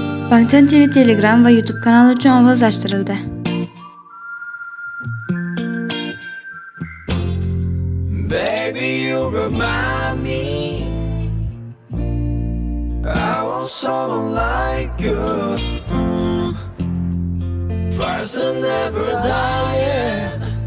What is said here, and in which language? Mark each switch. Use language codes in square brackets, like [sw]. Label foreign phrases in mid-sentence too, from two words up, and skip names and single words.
[uz] Bangtan TV Telegram va YouTube kanali uchun ovozlashtirildi. [en] Baby, you remind me I want someone like you. Fires are never dying.